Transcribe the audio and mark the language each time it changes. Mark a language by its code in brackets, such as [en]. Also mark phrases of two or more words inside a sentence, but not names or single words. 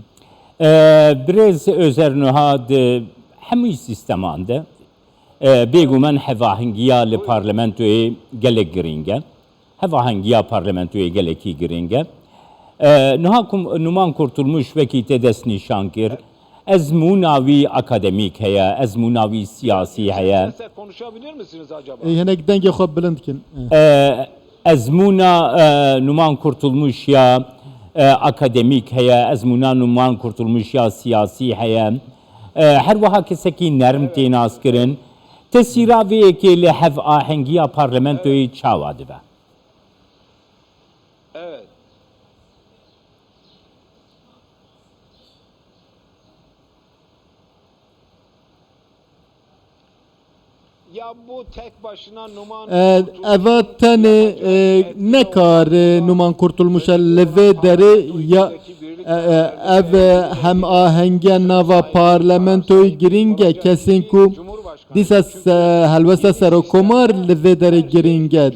[ku] Brez özernuha de hemû sisteman de bêguman hevahengiya li parlamentoyê gelek giring e. Hevahengiya parlamentoyê gelekî giring e. Niha Numan Kurtulmuş wekî tê destnîşan kir. Ezmûna wî akademîk heye, ezmûna wî siyasî heye. [tr] Konuşabilir misiniz acaba? [ku] Hinek dengê xwe bilind kin. Ezmûna Numan Kurtulmuş ya akademîk heye, ezmûna Numan Kurtulmuş ya siyasî heye. Her wiha kesekî nerm tê naskirin. Tesîra vê yekê li hevahengiya parlamentoyê çawa dibe? [tr] Evet. Ya bu tek başına Numan [ku] Eva tenê nekare Numan Kurtulmuşa li vê derê ya ev hem ahengiya nava parlamentoyê giring e kesên ku dîsa helwesta serokkomar li vê derê giring e.